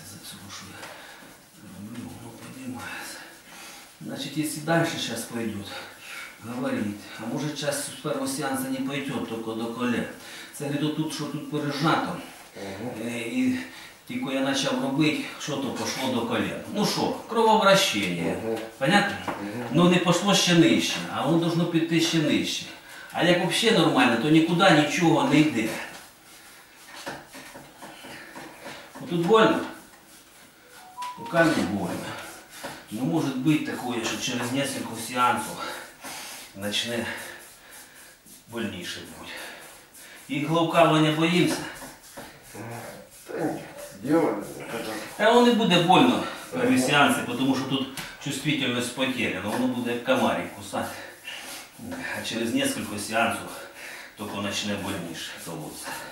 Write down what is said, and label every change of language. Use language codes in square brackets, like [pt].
[ru] Слушай, ну, поднимается. Значит, если дальше сейчас пойдет, говорит, а может сейчас с первого сеанса не пойдет, только до колен. [uk] Це говорить, тут, що тут пережато. І тільки я почав робити, що то пішло до колен. Ну що, кровообращення. Понятно? Ну не пішло ще нижче, а воно должно піти ще нижче. А як взагалі нормально, то нікуди нічого не йде. [ru] Тут больно? Пока не больно. Но может быть такое, что через несколько сеансов [uk] начне больніше бути. Іглоукалування боїмося? [ru] Да нет, делали. [uk] А воно не буде больно при сеансі, тому що тут чувствительність потеряна, воно буде як комарик кусати. [ru] А через несколько сеансов [uk] тільки почне больніше [ru] колоться.